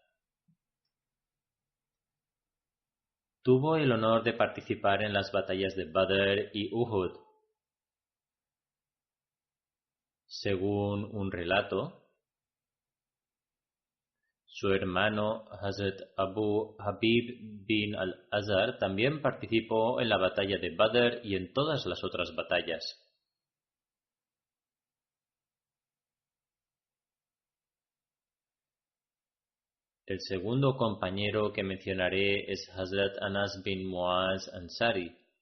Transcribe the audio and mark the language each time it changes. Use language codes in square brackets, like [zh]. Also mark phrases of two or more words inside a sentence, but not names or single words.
[es] Tuvo el honor de participar en las batallas de Badr y Uhud. Según un relato, su hermano Hazrat Abu Habib bin al-Azhar también participó en la batalla de Badr y en todas las otras batallas. El segundo compañero que mencionaré es Hazrat Anas bin Muaz Ansari.